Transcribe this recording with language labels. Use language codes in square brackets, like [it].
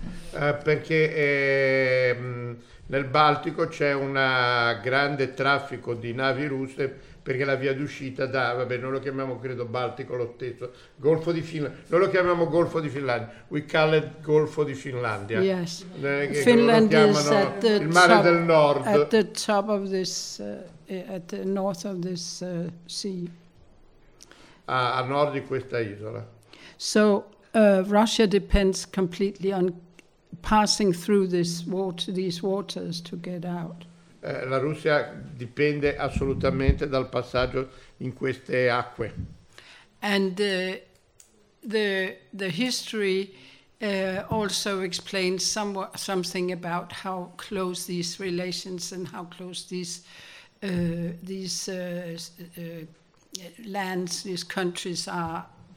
[it] Perché nel Baltico c'è un grande traffico di navi russe perché la via d'uscita da, vabbè, non lo chiamiamo credo Baltico lo stesso, Golfo di Finlandia, non lo chiamiamo Golfo di Finlandia, [en] we call it [it] Golfo di Finlandia. [en] Yes, Finland is at the [it] il mare [en] top, [it] del nord. [en] At the top of this, at the north of this sea. [it] A nord di questa isola. [en] So Russia depends completely on passing through this water, these waters to get out. [it] La Russia dipende assolutamente dal passaggio in queste acque. [en] And the history also explains something about how close these relations and how close these lands, these countries are.